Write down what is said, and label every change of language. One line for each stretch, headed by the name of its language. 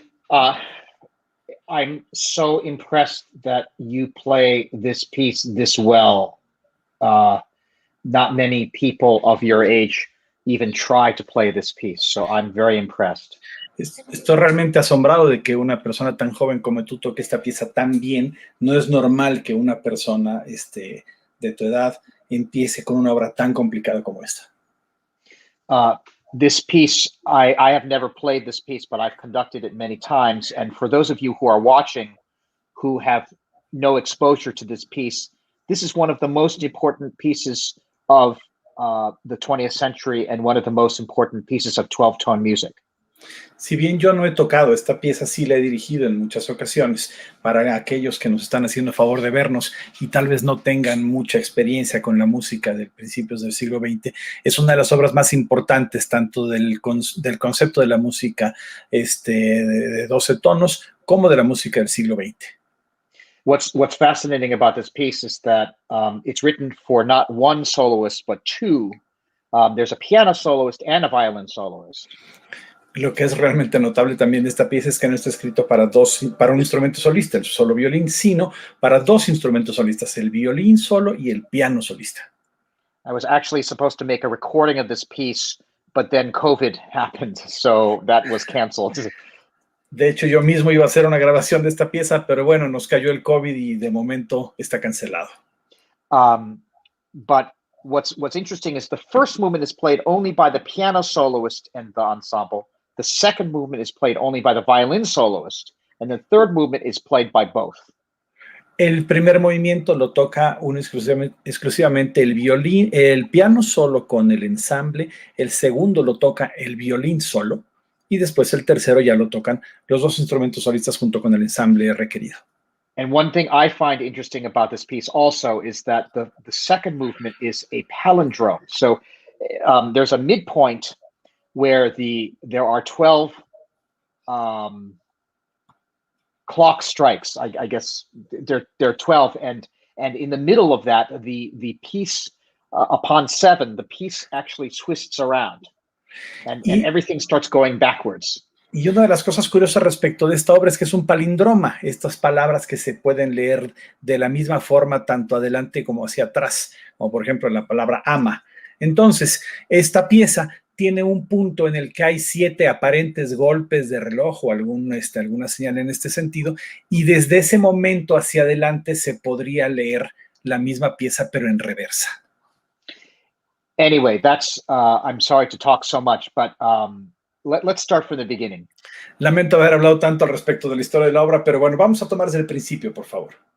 English: I'm so impressed that you play this piece this well. Not many people of your age even try to play this piece, so I'm very impressed.
Spanish: Estoy realmente asombrado de que una persona tan joven como tú toque esta pieza tan bien. No es normal que una persona de tu edad empiece con una obra tan complicada como esta.
English: This piece, I have never played this piece, but I've conducted it many times. And for those of you who are watching who have no exposure to this piece, this is one of the most important pieces of the 20th century and one of the most important pieces of 12-tone music.
Spanish: Si bien yo no he tocado esta pieza, sí la he dirigido en muchas ocasiones para aquellos que nos están haciendo el favor de vernos y tal vez no tengan mucha experiencia con la música de principios del siglo XX. Es una de las obras más importantes tanto del concepto de la música de 12 tonos como de la música del siglo XX.
English: What's fascinating about this piece is that it's written for not one soloist, but two. There's a piano soloist and a violin soloist.
Spanish: Lo que es realmente notable también de esta pieza es que no está escrito para un instrumento solista, el solo violín, sino para dos instrumentos solistas, el violín solo y el piano solista.
English: I was actually supposed to make a recording of this piece, but then COVID happened, so that was canceled.
Spanish: De hecho, yo mismo iba a hacer una grabación de esta pieza, pero bueno, nos cayó el COVID y de momento está cancelado.
English: But what's interesting is the first movement is played only by the piano soloist and the ensemble. The second movement is played only by the violin soloist, and the third movement is played by both. El primer movimiento lo toca exclusivamente el piano solo con el ensamble, el segundo lo toca el violín solo, y después el tercero ya lo tocan los dos instrumentos solistas junto con el ensamble requerido. And one thing I find interesting about this piece also is that the second movement is a palindrome. So there's a midpoint where there are 12 clock strikes. I guess there are 12, and in the middle of that, the piece upon 7, the piece actually twists around, and everything starts going backwards.
Spanish: Y una de las cosas curiosas respecto de esta obra es que es un palindroma, estas palabras que se pueden leer de la misma forma tanto adelante como hacia atrás, como por ejemplo la palabra ama. Entonces, esta pieza tiene un punto en el que hay 7 aparentes golpes de reloj o alguna señal en este sentido, y desde ese momento hacia adelante se podría leer la misma pieza, pero en reversa.
English: Anyway, that's, I'm sorry to talk so much, but let's start from the beginning.
Spanish: Lamento haber hablado tanto al respecto de la historia de la obra, pero bueno, vamos a tomar desde el principio, por favor.